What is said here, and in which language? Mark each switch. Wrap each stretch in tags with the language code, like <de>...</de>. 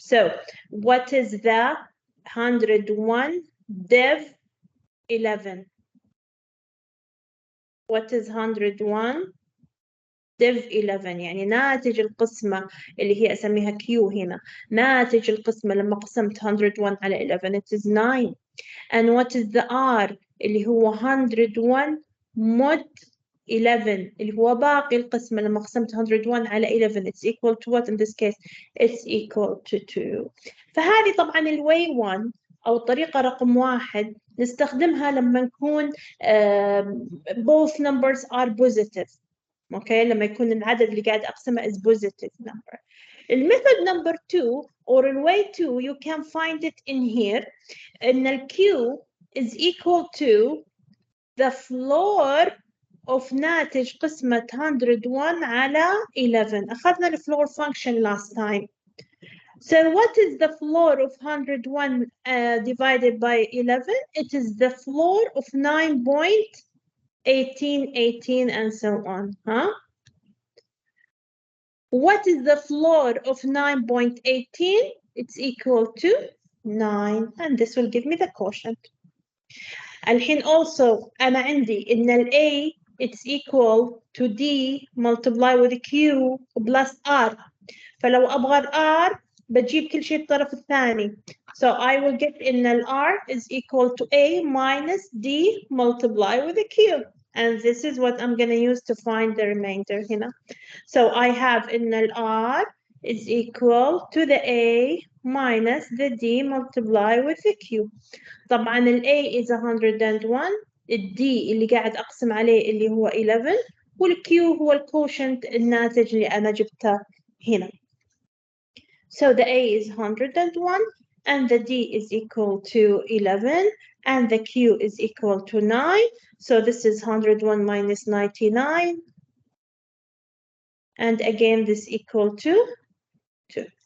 <en>So what is the 101 div 11?</en> <ar>What is 101 div 11؟ يعني ناتج القسمة اللي هي أسميها Q هنا. ناتج القسمة لما قسمت 101 على 11</ar> <en>it is 9. And what is the R</en> <ar>اللي هو 101 mod 11 اللي هو باقي القسمة لما قسمت 101 على 11</ar> <en>it's equal to what in this case? It's equal to 2.</en> <ar>فهذه طبعا الواي 1 أو الطريقة رقم 1 نستخدمها لما نكون</ar> <en>both numbers are positive.</en> <ar>Okay, لما يكون العدد اللي قاعد أقسمه</ar> <en>is positive number. الميثود number 2 or the way 2 you can find it in here. إن ال Q is equal to the floor of</en> <ar>ناتج قسمة 101 على 11.</ar> <en>أخذنا ال floor function last time. So what is the floor of 101 divided by 11? It is the floor of 9.18, 18, and so on. Huh? What is the floor of 9.18? It's equal to 9, and this will give me the quotient. الحين also</en> <ar>أنا عندي إن ال</ar> <en>A it's equal to D multiply with Q plus R.</en> <ar>فلو أبغى R بجيب كل شيء الطرف الثاني.</ar> <en>So I will get إن ال R is equal to A minus D multiply with Q. And this is what I'm going to use to find the remainder هنا. So I have إن ال R is equal to the A minus the D multiply with the Q.</en> <ar>طبعا ال A is 101, ال D اللي قاعد أقسم عليه اللي هو 11, وال Q هو الكوشنت الناتج اللي أنا جبته هنا.</ar> <en>So the A is 101 and the D is equal to 11 and the Q is equal to 9. So this is 101 minus 99. And again, this equal to 2.</en>